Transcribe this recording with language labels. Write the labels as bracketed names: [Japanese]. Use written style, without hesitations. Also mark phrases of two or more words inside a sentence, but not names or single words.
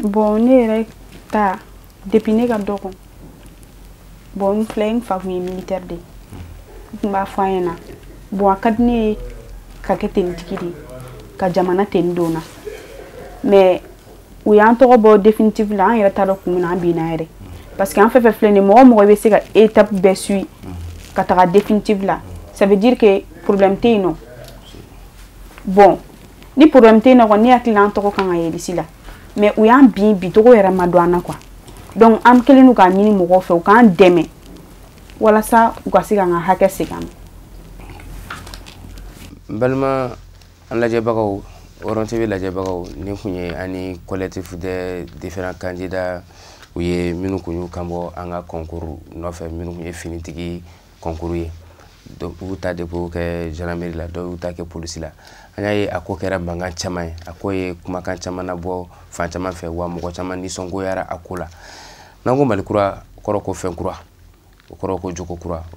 [Bambara] bon ne yɛrɛ ta depuis ne ka dɔgɔ bon n filɛ n fa kun ye militaire de n tun b'a fɔ an ɲɛna bon a ka di ne ye ka kɛ tenitigi de ka jamana teni don na mais u y'an tɔgɔ bɔ définitive la an yɛrɛ t'a dɔn kun min na an binna yɛrɛ parce que an fɛn fɛn filɛ nin mɔgɔ mɔgɔ bɛ se ka étape bɛɛ suit ka taga définitive la [French] ça veut dire que problème [Bambara] tɛ yen nɔ bon ni problème tɛ yen nɔ kɔni ne hakili la an tɔgɔ kan ka yɛlɛ si la mais u y'an bi togo yɛrɛ ma don an na quoi donc an kelen n'u ka ɲini mɔgɔw fɛ u k'an dɛmɛ walasa u ka se k'an ka hakɛ segin an ma. Balima an lajɛbagaw Oron TV lajɛbagaw ni kun ye ani [French] collectif des différents candidats [Bambara] u ye minnu kun y'u kanbɔ an ka concours nɔfɛ minnu kun ye finitigi concours ye donc u ta dépôt kɛ gendarmerie la dɔw y'u ta kɛ polisi la an y'a ye a ko kɛra mankan caman ye a ko ye kumakan caman nabɔ fan caman fɛ wa mɔgɔ caman nisɔngoyara a ko la n'an ko Mali kura kɔrɔ ko fɛn kura o kɔrɔ ko jogo kura o